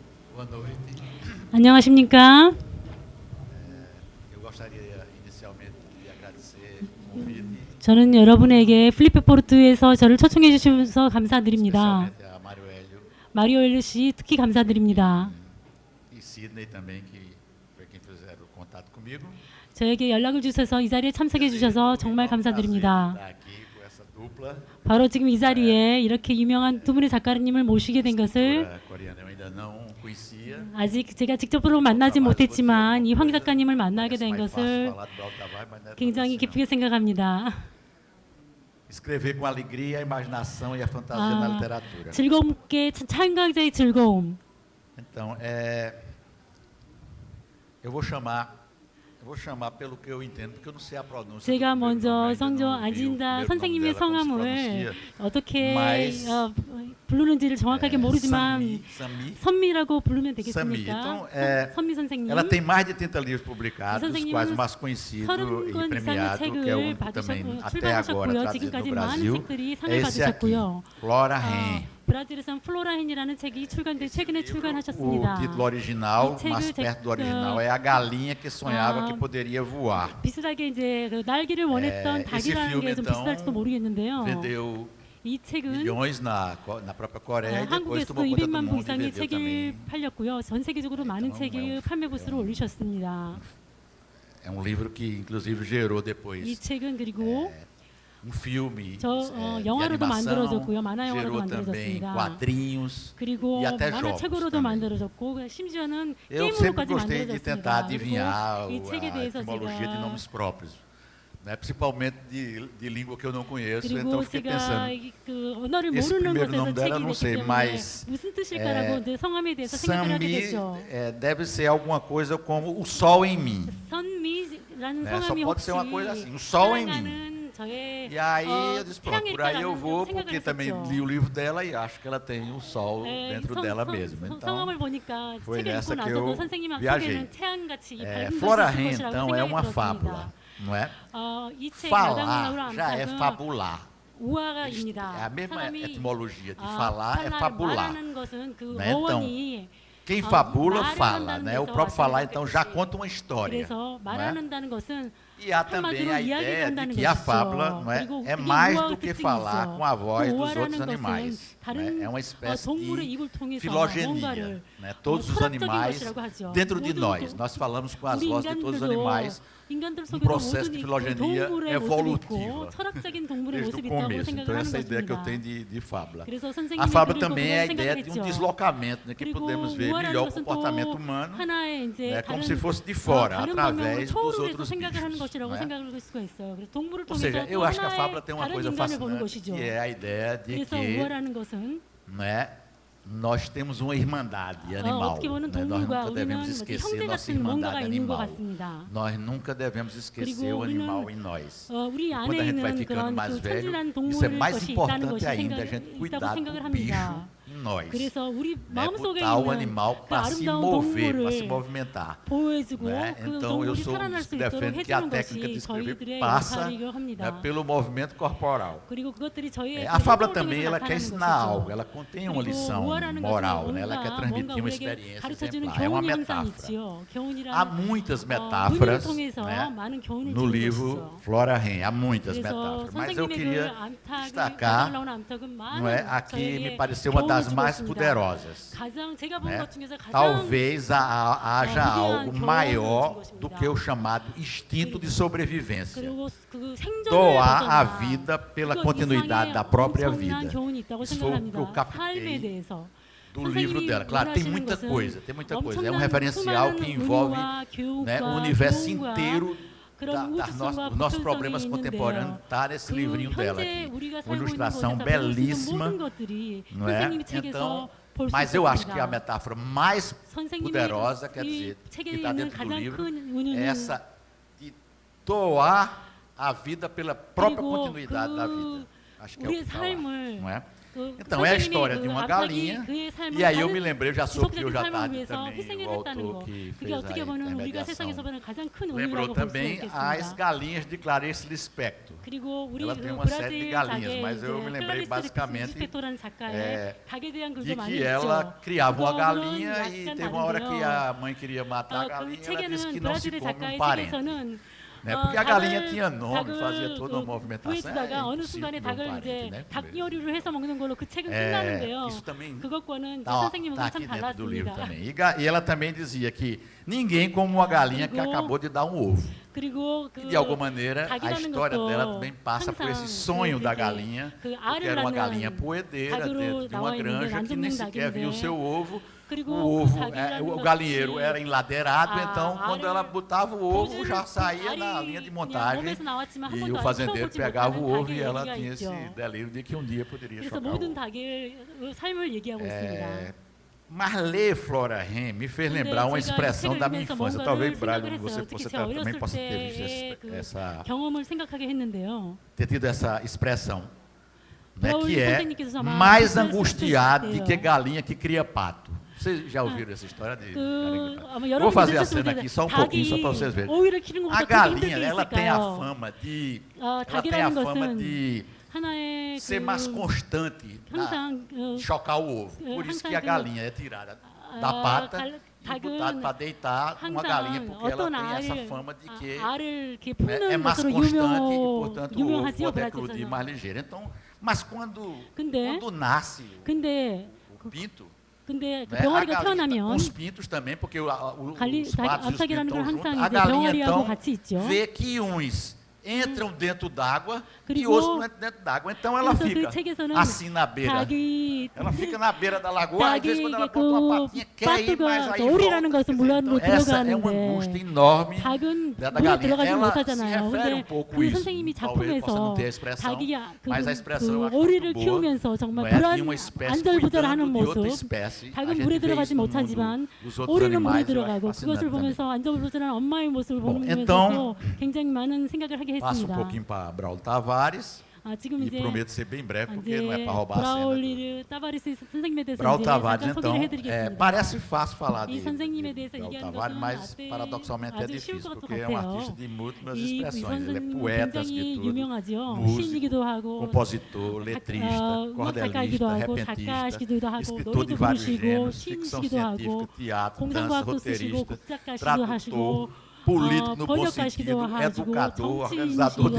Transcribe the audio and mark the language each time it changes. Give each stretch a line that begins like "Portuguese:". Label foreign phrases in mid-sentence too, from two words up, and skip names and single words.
Portuguese: Boa noite.
Korean: 안녕하십니까?
Portuguese: Eu gostaria inicialmente de agradecer o convite,
Korean: 저는 여러분에게 필리페 포르투에서 저를 초청해 주셔서 감사드립니다.
Portuguese: especialmente a Mário Hélio
Korean: 마리오 엘리 씨 특히 감사드립니다.
Portuguese: e Sidney também, que foi quem fizeram o contato comigo.
Korean: 저에게 연락을 주셔서 이 자리에 참석해 주셔서 정말 감사드립니다.
Portuguese: Estar aqui com essa dupla.
Korean: 바로 지금 이 자리에 이렇게 유명한 두 분의 작가님을 모시게 된 것을
Portuguese: A coreana eu ainda não conhecia.
Korean: 아직 제가 직접으로 만나지 못했지만 이 황 작가님을 만나게 된
Portuguese: Parece mais fácil
Korean: 것을
Portuguese: falar do Alto Tavares, mas não é tão
Korean: 굉장히
Portuguese: assim, não.
Korean: 기쁘게 생각합니다.
Portuguese: Escrever com alegria, a imaginação e a fantasia na literatura.
Korean: 즐겁게 창작자의 즐거움.
Portuguese: Então, eu vou chamar pelo que eu entendo, porque eu não sei a pronúncia.
Korean: 제가
Portuguese: do primeiro
Korean: 먼저
Portuguese: nome, ainda
Korean: 성조
Portuguese: não vi o
Korean: 아진다
Portuguese: primeiro
Korean: 선생님의
Portuguese: nome dela, como se
Korean: 성함을
Portuguese: pronuncia.
Korean: 어떻게
Portuguese: Mas,
Korean: 부르는지를 정확하게 모르지만
Portuguese: Sami.
Korean: 선미라고 부르면
Portuguese: Sami.
Korean: 되겠습니까?
Portuguese: Então,
Korean: 선미 선생님.
Portuguese: ela tem mais de 30 livros publicados, dos
Korean: 선생님은
Portuguese: quais o mais conhecido
Korean: 30권
Portuguese: e
Korean: 이상의
Portuguese: premiado, que é o
Korean: 책을
Portuguese: único também até
Korean: 출판하셨고요.
Portuguese: agora traduzido no
Korean: 지금까지 많은
Portuguese: Brasil,
Korean: 책들이
Portuguese: é
Korean: 상을
Portuguese: esse aqui,
Korean: 받으셨고요.
Portuguese: Flora Ren.
Korean: 브라질에서는 플로라헨이라는 책이 최근에
Portuguese: O
Korean: 출간하셨습니다.
Portuguese: título original,
Korean: 이 책을
Portuguese: mais perto do original, é A Galinha que Sonhava que Poderia Voar.
Korean: 비슷하게 이제 그 날기를 원했던 닭이라는
Portuguese: filme,
Korean: 게 좀
Portuguese: então,
Korean: 비슷할지도 모르겠는데요.
Portuguese: Vendeu
Korean: 이 책은
Portuguese: milhões na própria Coreia e depois
Korean: 한국에서도
Portuguese: tomou conta do
Korean: 200만 부
Portuguese: mundo e
Korean: 이상의
Portuguese: vendeu
Korean: 책이
Portuguese: também.
Korean: 팔렸고요. 전 세계적으로 많은 책이 판매 부수를 올리셨습니다.
Portuguese: É um livro que inclusive gerou
Korean: 이
Portuguese: depois
Korean: 책은 그리고
Portuguese: filme
Korean: 저
Portuguese: de
Korean: 영화로도
Portuguese: animação,
Korean: 만들어졌고요. 만화 영화로도
Portuguese: gerou também
Korean: 만들어졌습니다.
Portuguese: quadrinhos.
Korean: 그리고
Portuguese: e até jogos
Korean: 만화책으로도
Portuguese: também.
Korean: 만들어졌고 심지어는
Portuguese: Eu sempre
Korean: 게임으로까지
Portuguese: gostei de tentar
Korean: 만들어졌습니다.
Portuguese: adivinhar
Korean: 그리고 이 책에
Portuguese: a
Korean: 대해서
Portuguese: etimologia de
Korean: 제가
Portuguese: nomes próprios, né? Principalmente de língua que eu não conheço, então
Korean: 그리고
Portuguese: fiquei
Korean: 제가
Portuguese: pensando.
Korean: 그 언어를
Portuguese: esse
Korean: 모르는
Portuguese: primeiro
Korean: 곳에서
Portuguese: nome dela eu
Korean: 책이
Portuguese: não
Korean: 됐기
Portuguese: sei,
Korean: 때문에
Portuguese: mas
Korean: 무슨 뜻일까라고 이제 성함에 대해서 생각을 하게
Portuguese: Sami
Korean: 됐죠.
Portuguese: deve ser alguma coisa como o sol em mim.
Korean: 선미라는
Portuguese: Né? Só
Korean: 성함이
Portuguese: pode
Korean: 혹시
Portuguese: ser uma coisa assim, o sol em mim.
Korean: 사랑하는 저의
Portuguese: E aí eu disse, pronto, por aí eu
Korean: 태양일까라는
Portuguese: vou,
Korean: 생각을
Portuguese: porque também
Korean: 했었죠.
Portuguese: li o livro dela e acho que ela tem o sol
Korean: 네,
Portuguese: dentro dela mesma. Então,
Korean: 성함을 보니까
Portuguese: foi
Korean: 책을 읽고
Portuguese: nessa que
Korean: 나서도
Portuguese: eu
Korean: 선생님
Portuguese: viajei.
Korean: 속에는 태양같이 이 밝은
Portuguese: Flora
Korean: 것이 있을
Portuguese: Ren,
Korean: 것이라고
Portuguese: então, é uma
Korean: 생각이
Portuguese: fábula,
Korean: 들었습니다.
Portuguese: não é?
Korean: 이책
Portuguese: Falar já é fabular. É
Korean: 우화가입니다.
Portuguese: a mesma
Korean: 사람이
Portuguese: etimologia de falar é fabular.
Korean: 말하는 것은 그
Portuguese: Né? Então,
Korean: 어원이
Portuguese: quem fabula,
Korean: 말을
Portuguese: fala,
Korean: 한다는
Portuguese: né? O
Korean: 데서
Portuguese: próprio falar,
Korean: 왔다는
Portuguese: então, já
Korean: 뜻이.
Portuguese: conta uma história.
Korean: 그래서
Portuguese: Não é?
Korean: 말하는다는 것은
Portuguese: E há também a
Korean: 한마디로
Portuguese: ideia de
Korean: 이야기한다는
Portuguese: que a
Korean: 것이죠.
Portuguese: fábula não é,
Korean: 그리고
Portuguese: é
Korean: 그게
Portuguese: mais
Korean: 우화의
Portuguese: do que
Korean: 특징이
Portuguese: falar
Korean: 있어.
Portuguese: com a voz
Korean: 그
Portuguese: dos
Korean: 우화라는
Portuguese: outros
Korean: 것은
Portuguese: animais.
Korean: 다른
Portuguese: Né? É uma espécie
Korean: 동물의
Portuguese: de
Korean: 입을 통해서
Portuguese: filogenia.
Korean: 뭔가를
Portuguese: Né? Todos os
Korean: 철학적인
Portuguese: animais
Korean: 것이라고 하죠.
Portuguese: dentro de
Korean: 모든
Portuguese: nós. Nós falamos com as
Korean: 우리
Portuguese: vozes de todos os
Korean: 인간들도
Portuguese: animais.
Korean: 인간들 속에도
Portuguese: processo
Korean: 모든
Portuguese: de
Korean: 있고
Portuguese: filogenia
Korean: 동물의 모습이
Portuguese: evolutiva.
Korean: 있고 철학적인 동물의
Portuguese: Desde o
Korean: 모습이 있다고
Portuguese: começo.
Korean: 생각을
Portuguese: Então,
Korean: 하는
Portuguese: essa é a ideia que eu
Korean: 것입니다.
Portuguese: tenho de fábula.
Korean: 그래서
Portuguese: A
Korean: 선생님이
Portuguese: fábula
Korean: 그리고
Portuguese: também é a
Korean: 그걸
Portuguese: ideia de um
Korean: 생각했죠.
Portuguese: deslocamento, né, que
Korean: 그리고
Portuguese: podemos ver
Korean: 우화라는
Portuguese: melhor o
Korean: 것은
Portuguese: comportamento
Korean: 또
Portuguese: humano.
Korean: 하나의 이제
Portuguese: É como
Korean: 다른
Portuguese: se fosse de fora,
Korean: 다른 방향으로
Portuguese: através dos
Korean: 초월해서
Portuguese: outros
Korean: 생각을 하는
Portuguese: bichos.
Korean: 것이라고
Portuguese: Não é?
Korean: 생각을 할 수가 있어요. 그래서 동물을
Portuguese: Ou
Korean: 통해서
Portuguese: seja, eu
Korean: 또
Portuguese: acho que a fábula
Korean: 하나의
Portuguese: tem uma
Korean: 다른
Portuguese: coisa
Korean: 인간을 보는
Portuguese: fascinante,
Korean: 것이죠.
Portuguese: que é a ideia de
Korean: 그래서
Portuguese: que
Korean: 우화라는 것은
Portuguese: não é, nós temos uma irmandade animal.
Korean: 어떻게 보면
Portuguese: Né? Nós
Korean: 동물과
Portuguese: nunca
Korean: 우리는
Portuguese: devemos
Korean: 뭐지,
Portuguese: esquecer
Korean: 형제
Portuguese: nossa
Korean: 같은 뭔가가
Portuguese: irmandade
Korean: 있는 것
Portuguese: animal.
Korean: 같습니다.
Portuguese: Nós nunca devemos esquecer
Korean: 그리고
Portuguese: o animal
Korean: 우리는
Portuguese: em nós.
Korean: 우리
Portuguese: Quando
Korean: 안에
Portuguese: a gente vai
Korean: 있는
Portuguese: ficando
Korean: 그런
Portuguese: mais
Korean: 그
Portuguese: velho,
Korean: 천진한
Portuguese: isso é
Korean: 동물의
Portuguese: mais
Korean: 것이 있다는
Portuguese: importante
Korean: 것이
Portuguese: ainda, a gente
Korean: 있다고
Portuguese: cuidar
Korean: 생각을
Portuguese: do
Korean: 합니다.
Portuguese: bicho em nós.
Korean: 그래서 우리
Portuguese: Né?
Korean: 마음속에
Portuguese: Botar o
Korean: 있는
Portuguese: animal
Korean: 그
Portuguese: para se
Korean: 아름다운
Portuguese: mover, para se
Korean: 동물을
Portuguese: movimentar.
Korean: 보호해주고
Portuguese: Né?
Korean: 그
Portuguese: Então, eu
Korean: 동물이
Portuguese: sou um
Korean: 살아날
Portuguese: dos
Korean: 수
Portuguese: que
Korean: 있도록
Portuguese: defende que a
Korean: 해주는
Portuguese: técnica de
Korean: 것이
Portuguese: escrever
Korean: 저희들의
Portuguese: passa,
Korean: 역할이기도
Portuguese: né,
Korean: 합니다.
Portuguese: pelo movimento corporal.
Korean: 그리고 그것들이 저희의
Portuguese: A fábula
Korean: 행동을
Portuguese: também ela
Korean: 통해서
Portuguese: quer
Korean: 나타나는
Portuguese: ensinar
Korean: 것이죠.
Portuguese: algo, ela contém uma
Korean: 그리고
Portuguese: lição
Korean: 우화라는
Portuguese: moral,
Korean: 것은
Portuguese: né? Ela quer
Korean: 뭔가
Portuguese: transmitir uma
Korean: 우리에게
Portuguese: experiência
Korean: 가르쳐주는
Portuguese: exemplar. É uma
Korean: 교훈이 항상
Portuguese: metáfora.
Korean: 있지요. 교훈이란
Portuguese: Há muitas
Korean: 문을
Portuguese: metáforas,
Korean: 통해서
Portuguese: né,
Korean: 많은 교훈을
Portuguese: no
Korean: 주는
Portuguese: livro
Korean: 것이죠.
Portuguese: Flora Ren, há muitas
Korean: 그래서
Portuguese: metáforas, mas eu
Korean: 선생님의 그
Portuguese: queria
Korean: 암탉이
Portuguese: destacar,
Korean: 나오는 암탉은
Portuguese: não é,
Korean: 많은
Portuguese: aqui me
Korean: 저에게
Portuguese: pareceu uma
Korean: 교훈을
Portuguese: das
Korean: 주고
Portuguese: mais
Korean: 있습니다.
Portuguese: poderosas.
Korean: 가장 제가 본
Portuguese: Né?
Korean: 것 중에서 가장
Portuguese: Talvez haja
Korean: 위대한
Portuguese: algo
Korean: 교훈을
Portuguese: maior
Korean: 준
Portuguese: do
Korean: 것입니다.
Portuguese: que o chamado instinto de sobrevivência.
Korean: 그리고 그 생존을
Portuguese: Doar a
Korean: 벗어나
Portuguese: vida pela
Korean: 그
Portuguese: continuidade
Korean: 이상의
Portuguese: da própria
Korean: 엄청난
Portuguese: vida.
Korean: 교훈이 있다고
Portuguese: Isso foi o que
Korean: 생각합니다.
Portuguese: eu captei
Korean: 삶에 대해서.
Portuguese: do livro
Korean: 선생님이
Portuguese: dela. Claro, tem
Korean: 원하시는
Portuguese: muita
Korean: 것은
Portuguese: coisa, tem muita coisa. É um
Korean: 엄청난
Portuguese: referencial que
Korean: 수많은
Portuguese: envolve,
Korean: 은유와 교육과
Portuguese: né, o universo
Korean: 교훈과
Portuguese: inteiro
Korean: 그런 우주성과
Portuguese: dos nossos
Korean: 보편성이
Portuguese: problemas contemporâneos.
Korean: 있는데요.
Portuguese: Está nesse
Korean: 그
Portuguese: livrinho dela
Korean: 현재
Portuguese: aqui.
Korean: 우리가
Portuguese: Uma
Korean: 살고 있는
Portuguese: ilustração
Korean: 곳에서 배울 수 있는
Portuguese: belíssima,
Korean: 모든 것들이
Portuguese: não é?
Korean: 선생님이 책에서
Portuguese: Então,
Korean: 볼 수
Portuguese: mas eu acho que a
Korean: 있습니다.
Portuguese: metáfora mais
Korean: 선생님이
Portuguese: poderosa, quer
Korean: 이
Portuguese: dizer,
Korean: 책에
Portuguese: que está
Korean: 있는
Portuguese: dentro do
Korean: 가장
Portuguese: livro,
Korean: 큰
Portuguese: é
Korean: 은유는
Portuguese: essa de doar a vida pela própria
Korean: 그리고
Portuguese: continuidade da
Korean: 그
Portuguese: vida. Acho que é o
Korean: 우리의
Portuguese: que está lá,
Korean: 삶을
Portuguese: não é? Então, é a
Korean: 선생님이
Portuguese: história de
Korean: 그
Portuguese: uma
Korean: 압락이
Portuguese: galinha.
Korean: 그의 삶을
Portuguese: E aí eu me
Korean: 다른
Portuguese: lembrei, eu já soube que
Korean: 지속적인
Portuguese: hoje à
Korean: 삶을
Portuguese: tarde
Korean: 위해서
Portuguese: também
Korean: 희생을
Portuguese: o
Korean: 했다는
Portuguese: autor
Korean: 거.
Portuguese: que
Korean: 그게
Portuguese: fez a
Korean: 어떻게 보면 우리가
Portuguese: intermediação
Korean: 세상에서 보는 가장 큰
Portuguese: lembrou
Korean: 은혜라고 볼 수
Portuguese: também as
Korean: 있겠습니다.
Portuguese: galinhas de Clarice Lispector.
Korean: 그리고 우리
Portuguese: Ela tem
Korean: 그
Portuguese: uma série de
Korean: 브라질
Portuguese: galinhas,
Korean: 작의
Portuguese: mas eu me
Korean: 이제
Portuguese: lembrei
Korean: 클라리스
Portuguese: basicamente
Korean: 리스펙토라는 작가의
Portuguese: é,
Korean: 닭에 대한 글도
Portuguese: de
Korean: 많이
Portuguese: que ela
Korean: 있죠.
Portuguese: criava uma
Korean: 그거는
Portuguese: galinha e
Korean: 약간
Portuguese: teve uma hora que
Korean: 다른데요.
Portuguese: a mãe queria matar a
Korean: 그
Portuguese: galinha, ela disse
Korean: 책에는
Portuguese: que não se
Korean: 브라질의
Portuguese: come
Korean: 작가의
Portuguese: parente.
Korean: 책에서는
Portuguese: Né? Porque a galinha
Korean: 닭을
Portuguese: tinha nome, fazia toda uma movimentação.
Korean: 구해주다가
Portuguese: É
Korean: 어느
Portuguese: impossível
Korean: 순간에
Portuguese: comer um
Korean: 닭을
Portuguese: parente,
Korean: 이제
Portuguese: né?
Korean: 닭 요리를 해서 먹는 걸로 그 책은
Portuguese: É,
Korean: 끝나는데요.
Portuguese: isso também
Korean: 그것과는
Portuguese: Tá,
Korean: 선생님은
Portuguese: tá
Korean: 참
Portuguese: aqui dentro do livro
Korean: 달랐습니다.
Portuguese: também. E ela também dizia que ninguém come uma galinha que
Korean: 그리고-
Portuguese: acabou de dar um ovo.
Korean: 그리고 그
Portuguese: E de alguma maneira a
Korean: 닭이라는
Portuguese: história
Korean: 것도
Portuguese: dela também passa por esse
Korean: 항상
Portuguese: sonho da
Korean: 그들이
Portuguese: galinha,
Korean: 그
Portuguese: porque
Korean: 알을
Portuguese: era uma
Korean: 낳는
Portuguese: galinha poedeira
Korean: 닭으로
Portuguese: dentro de uma
Korean: 나와 있는데
Portuguese: granja que nem
Korean: 난종된
Portuguese: sequer via o
Korean: 닭인데
Portuguese: seu ovo.
Korean: 그리고
Portuguese: O
Korean: 그
Portuguese: ovo,
Korean: 닭이라는
Portuguese: o
Korean: 것이
Portuguese: galinheiro era enladeirado,
Korean: 아,
Portuguese: então quando ela
Korean: 알을
Portuguese: botava o ovo já
Korean: 그
Portuguese: saía na
Korean: 알이
Portuguese: linha de
Korean: 그냥
Portuguese: montagem
Korean: 몸에서 나왔지만 한
Portuguese: e
Korean: 번도
Portuguese: o
Korean: 아직
Portuguese: fazendeiro
Korean: 키워보지
Portuguese: pegava o
Korean: 못하는
Portuguese: ovo e
Korean: 닭의
Portuguese: ela
Korean: 얘기가
Portuguese: tinha esse
Korean: 있죠.
Portuguese: delírio de que um dia poderia
Korean: 그래서
Portuguese: chocar o
Korean: 모든
Portuguese: ovo.
Korean: 닭의 삶을 얘기하고 있습니다.
Portuguese: Mas ler Flora Hem me fez
Korean: 근데
Portuguese: lembrar uma
Korean: 제가 이
Portuguese: expressão
Korean: 책을
Portuguese: da minha
Korean: 읽으면서
Portuguese: infância.
Korean: 뭔가를
Portuguese: Talvez, Braga,
Korean: 생각을
Portuguese: você,
Korean: 했어요. 특히
Portuguese: você
Korean: 제가
Portuguese: também
Korean: 어렸을
Portuguese: possa ter visto
Korean: 때의 그
Portuguese: essa,
Korean: 경험을 생각하게 했는데요.
Portuguese: ter tido essa expressão, né,
Korean: Braulio
Portuguese: que é
Korean: 선생님께서 아마
Portuguese: mais
Korean: 그걸
Portuguese: angustiado
Korean: 쓰셨을
Portuguese: do que
Korean: 때요.
Portuguese: galinha que cria pato. Vocês já ouviram essa história de galinha que cria pato?
Korean: 아마
Portuguese: Eu vou
Korean: 여러분이
Portuguese: fazer a
Korean: 들으셨을
Portuguese: cena
Korean: 텐데
Portuguese: aqui só um pouquinho, só para vocês verem.
Korean: 오이를 키는
Portuguese: A
Korean: 것보다 더 힘든
Portuguese: galinha,
Korean: 게
Portuguese: ela tem a
Korean: 있을까요?
Portuguese: fama de,
Korean: 아,
Portuguese: ela tem a
Korean: 닭이라는
Portuguese: fama
Korean: 것은
Portuguese: de
Korean: 하나의
Portuguese: ser mais
Korean: 그
Portuguese: constante na
Korean: 항상
Portuguese: chocar o ovo. Por isso que a
Korean: 항상 그-
Portuguese: galinha é tirada da
Korean: 아,
Portuguese: pata e
Korean: 닭은
Portuguese: botada para deitar uma galinha,
Korean: 항상
Portuguese: porque ela
Korean: 어떤
Portuguese: tem essa
Korean: 알을
Portuguese: fama de que
Korean: 알을 이렇게
Portuguese: é
Korean: 품는
Portuguese: mais
Korean: 것으로
Portuguese: constante e, portanto, o ovo
Korean: 유명하지요
Portuguese: pode eclodir
Korean: 브라질에서는.
Portuguese: mais ligeiro. Então, mas quando
Korean: 근데
Portuguese: nasce
Korean: 근데
Portuguese: o pinto,
Korean: 근데 그
Portuguese: né, a
Korean: 병아리가
Portuguese: galinha,
Korean: 태어나면
Portuguese: os pintos também, porque
Korean: 갈리-
Portuguese: os patos e os pintos
Korean: 앞사기라는
Portuguese: estão
Korean: 건
Portuguese: juntos,
Korean: 항상
Portuguese: a
Korean: 이제
Portuguese: galinha
Korean: 병아리하고
Portuguese: então
Korean: 같이 있죠.
Portuguese: vê que uns entram dentro d'água e
Korean: 그리고
Portuguese: outros não entram dentro d'água. Então ela
Korean: 그래서 그
Portuguese: fica
Korean: 책에서는
Portuguese: assim na beira.
Korean: 닭이
Portuguese: Ela fica na beira da lagoa, às vezes quando ela
Korean: 닭이
Portuguese: bota uma
Korean: 그
Portuguese: patinha, quer ir, mas
Korean: 빠뚜가
Portuguese: aí
Korean: 오리라는
Portuguese: volta.
Korean: 것은 물안으로
Portuguese: Então, essa é uma
Korean: 들어가는데
Portuguese: angústia enorme
Korean: 닭은
Portuguese: da
Korean: 물에
Portuguese: galinha.
Korean: 들어가지
Portuguese: Ela se
Korean: 못하잖아요.
Portuguese: refere
Korean: 근데
Portuguese: um pouco
Korean: 그
Portuguese: isso.
Korean: 선생님이
Portuguese: Talvez possa não
Korean: 작품에서
Portuguese: ter a expressão,
Korean: 닭이
Portuguese: mas a expressão eu acho
Korean: 오리를
Portuguese: muito boa.
Korean: 키우면서 정말
Portuguese: Não é?
Korean: 불안
Portuguese: De uma espécie
Korean: 안절부절하는
Portuguese: cuidando de outra
Korean: 모습.
Portuguese: espécie. A
Korean: 닭은
Portuguese: gente
Korean: 물에
Portuguese: vê
Korean: 들어가지
Portuguese: isso no mundo
Korean: 못하지만
Portuguese: dos outros
Korean: 오리는 물에
Portuguese: animais, eu acho
Korean: 들어가고
Portuguese: fascinante
Korean: 그것을
Portuguese: também.
Korean: 보면서 안절부절한 엄마의 모습을
Portuguese: Bom,
Korean: 보면서
Portuguese: então,
Korean: 굉장히 많은 생각을 하게
Portuguese: Passo um
Korean: 했습니다.
Portuguese: pouquinho para Braulio Tavares
Korean: 아, 지금
Portuguese: e
Korean: 이제
Portuguese: prometo ser bem breve, porque não é
Korean: 이제
Portuguese: para roubar a cena.
Korean: 브라울리르 따바리스 선생님에 대해서
Portuguese: Braulio
Korean: 이제
Portuguese: Tavares,
Korean: 잠깐 소개를
Portuguese: então,
Korean: 해드리겠습니다.
Portuguese: parece fácil falar
Korean: 이
Portuguese: de
Korean: 선생님에 대해서
Portuguese: Braulio
Korean: 얘기하는
Portuguese: Tavares,
Korean: 것은
Portuguese: mas
Korean: 아주
Portuguese: paradoxalmente é
Korean: 쉬울
Portuguese: difícil,
Korean: 것
Portuguese: porque é um
Korean: 같아요.
Portuguese: artista de múltiplas
Korean: 이
Portuguese: expressões. Ele é
Korean: 선생님
Portuguese: poeta,
Korean: 굉장히
Portuguese: escritor,
Korean: 유명하죠.
Portuguese: músico,
Korean: 시인이기도 하고
Portuguese: compositor, letrista,
Korean: 음악 작가이기도
Portuguese: cordelista,
Korean: 하고
Portuguese: repentista,
Korean: 작가시기도 하고
Portuguese: escritor de
Korean: 노래도
Portuguese: vários
Korean: 부르시고
Portuguese: gêneros, ficção
Korean: 시인이시기도 하고
Portuguese: científica, teatro, dança,
Korean: 공상과학도 쓰시고
Portuguese: roteirista,
Korean: 국작가시기도 하시고
Portuguese: tradutor, político no bom
Korean: 번역가시기도
Portuguese: sentido,
Korean: 하시고
Portuguese: educador, organizador de